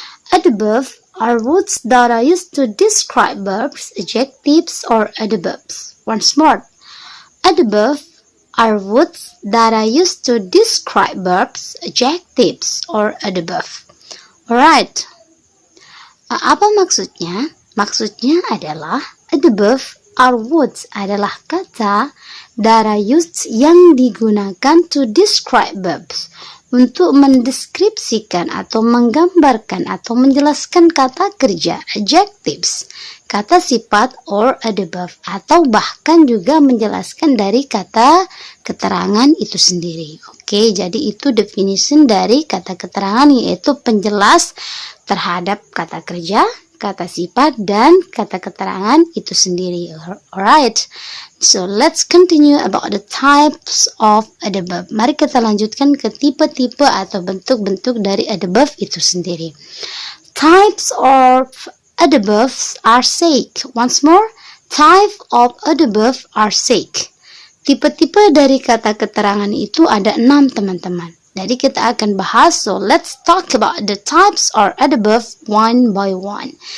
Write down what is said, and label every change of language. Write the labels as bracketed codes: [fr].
[en] Adverb are words that are used to describe verbs, adjectives, or adverbs. Once more, adverb are words that are used to describe verbs, adjectives, or adverb. Alright. [id] Apa maksudnya? Maksudnya adalah [en] adverb are words [id] adalah kata [en] that are used [id] yang digunakan [en] to describe verbs, [id] untuk mendeskripsikan atau menggambarkan atau menjelaskan kata kerja, adjectives, kata sifat, [en] or adverb, [id] atau bahkan juga menjelaskan dari kata keterangan itu sendiri. Oke, jadi itu definition dari kata keterangan, yaitu penjelas terhadap kata kerja, kata sifat, dan kata keterangan itu sendiri. [en] Alright, so let's continue about the types of adverb. [id] Mari kita lanjutkan ke tipe-tipe atau bentuk-bentuk dari adverb itu sendiri. [en] Types of adverbs are six. Once more, type of adverb are six. [id] Tipe-tipe dari kata keterangan itu ada 6 teman-teman. Jadi kita akan bahas, [en] so let's talk about the types or adverb one by one.